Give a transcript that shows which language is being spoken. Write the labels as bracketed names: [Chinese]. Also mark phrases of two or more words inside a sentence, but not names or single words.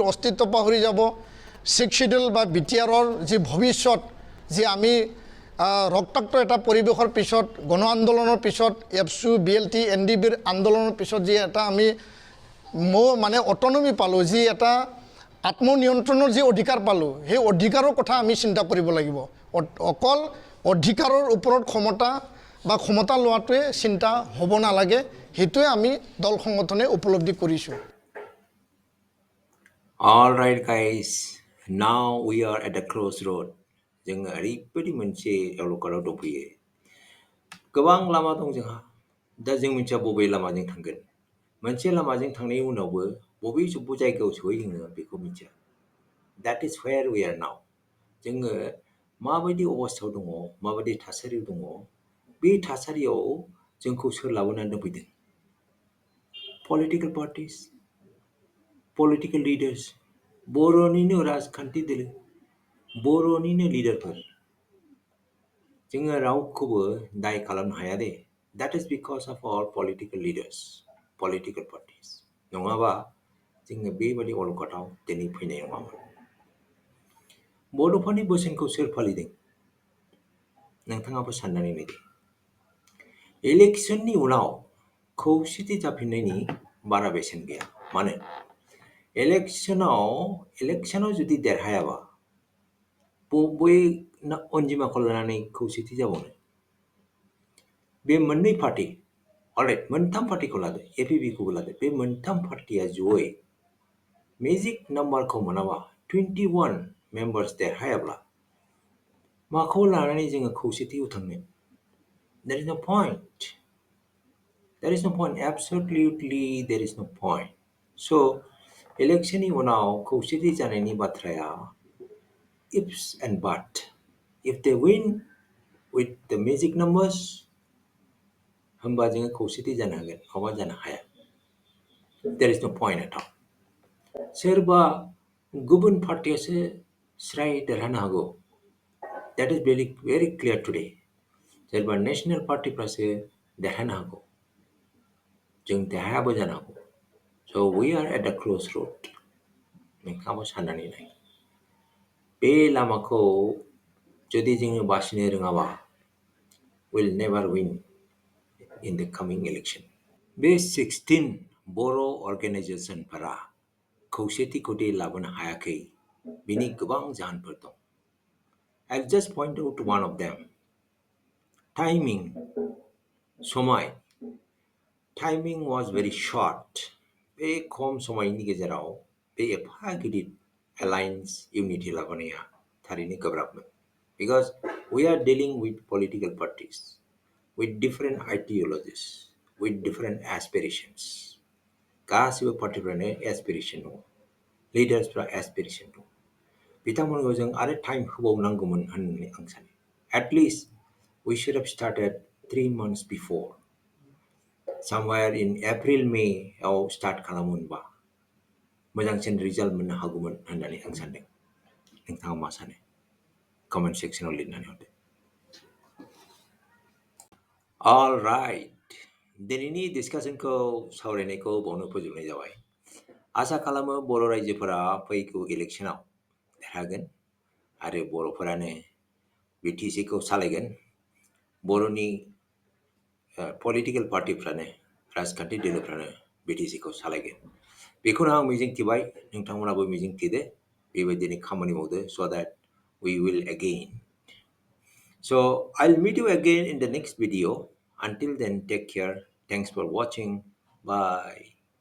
[Assamese] অস্তিত্ব পাহৰি যাব 6 শিডিউল বা BTRৰ যি ভৱিষ্যত যি আমি ৰক্তাক্ত এটা পৰিৱেশৰ পিছত গণ আন্দোলনৰ পিছত ABSU BLT NDBৰ আন্দোলনৰ পিছত যি এটা আমি মানে অটনমি পালোঁ যি এটা আত্মনিয়ন্ত্ৰণৰ যি অধিকাৰ পালোঁ সেই অধিকাৰৰ কথা আমি চিন্তা কৰিব লাগিব অকল অধিকাৰৰ ওপৰত ক্ষমতা বা ক্ষমতা লোৱাটোৱে চিন্তা হ'ব নালাগে হেতুৱে আমি দল সংগঠনে উপলব্ধি কৰিছোঁ [English] all right guys now we are at the crossroad [Bodo] जोङो ओरैबायदि मोनसे अलकाराव दंफैयो गोबां लामा दं जोंहा दा जों मिथिया बबे लामाजों थांगोन मोनसे लामाजों थांनायनि उनावबो बबे जायगायाव सहैयो बेखौ मिथिया [English] that is where we are now [Bodo] जोङो माबायदि अबस्थायाव दङ माबायदि थासारियाव दङ बे थासारियाव जोंखौ सोर लाबोनानै दोनफैदों [English] political parties political leaders [Bodo] बर'निनो राजखान्थि दोलो बर'निनो लिडारफोर जोङो रावखौबो दाय खालामनो हाया दे [English] that is because of our political leaders political parties [Bodo] नङाबा जोङो बेबादि अलखदाव दिनै फैनाय नङामोन बड'फानि बोसोनखौ सोर फालिदों नोंथाङाबो साननानै नायदो इलेक्शननि उनाव खौसेथि जाफिननायनि बारा बेसेन गैया मानो इलेक्शनाव जुदि देरहायाबा बबे अनजिमाखौ लानानै खौसेथि जाबावनो बे मोननै पार्टी अलराइट मोनथाम पार्टीखौ लादो APPखौबो लादो बे मोनथाम पार्टीया जयै मेजिक नाम्बारखौ मोनाबा 21 मेम्बार्स देरहायाब्ला माखौ लानानै जोङो खौसेथियाव थांनो [English] there is no point absolutely there is no point so [Bodo] इलेक्शननि उनाव खौसेथि जानायनि बाथ्राया [English] ifs and but if they win with the magic numbers [Bodo] होमबा जोङो खौसेथि जानो हागोन नङाबा जानो हाया [English] there is no point at all [Bodo] सोरबा गुबुन पार्टियासो स्राय देरहानो हागौ [English] that is very clear today [Bodo] सोरबा नेशनेल पार्टिफ्रासो देरहानो हागौ जों देरहायाबो जानो हागौ [English] so we are at the crossroad [Bodo] नोंथाङाबो साननानै नाय बे लामाखौ जुदि जोङो बासिनो रोङाबा [English] will never win in the coming election [Bodo] बे 16 बर' अर्गेनाइजेसनफोरा खौसेथिखौ दि लाबोनो हायाखै बिनि गोबां जाहोनफोर दं [English] I'll just point out one of them timing [Bodo] समय [English] timing was very short [Bodo] बे खम समायनि गेजेराव बे एफा गिदिर [English] alliance unity [Bodo] लाबोनाया थारैनो गोब्राबमोन [English] because we are dealing with political parties with different ideologies with different aspirations [Bodo] गासिबो पार्टिफ्रानो एसपिरेसन दङ, लिडार्सफ्रा एसपिरेसन दङ। बिथांमोनखौ जों आरो टाइम होबावनांगौमोन होननानै आं सानो। [English] एटलिस्ट we should have started 3 months before. Somewhere in April, May [Bodo] आव स्टार्ट खालामोनबा मोजांसिन रिजाल्ट मोननो हागौमोन होननानै आं सानदों। नोंथाङा मा सानो? कमेन्ट सेक्सनाव लिरनानै हरदो। All right. दिनैनि डिसकासनखौ सावरायनायखौ बावनो फोजोबनाय जाबाय। आसा खालामो बर' रायजोफोरा फैगौ इलेक्सनाव देरहागोन आरो बर'फोरानो बिटिसिखौ सालायगोन। बर'नि पलिटिकल पार्टिफ्रानो, राजखान्थि दोलोफ्रानो बिटिसिखौ सालायगोन। बेखौनो आं मिजिंथिबाय, नोंथांमोनाबो मिजिंथिदो, बेबायदिनो खामानि मावदो, [English] so that we will again. So I'll meet you again in the next video. Until then, take care. Thanks for watching. Bye.